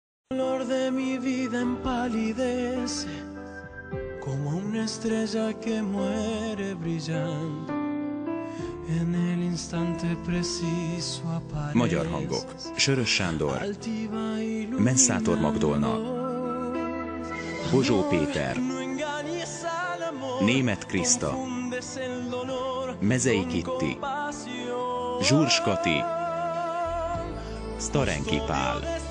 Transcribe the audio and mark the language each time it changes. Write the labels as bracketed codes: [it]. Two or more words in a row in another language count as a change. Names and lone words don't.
[es] color de mi vida empalidece como una estrella que muere brillando. En el instante preciso apareces. [hu] Magyar hangok: Sörös Sándor, Menszátor Magdolna, Bozsó Péter, Németh Kriszta, Mezei Kitti, Zsurs Kati, Sztarenki Pál.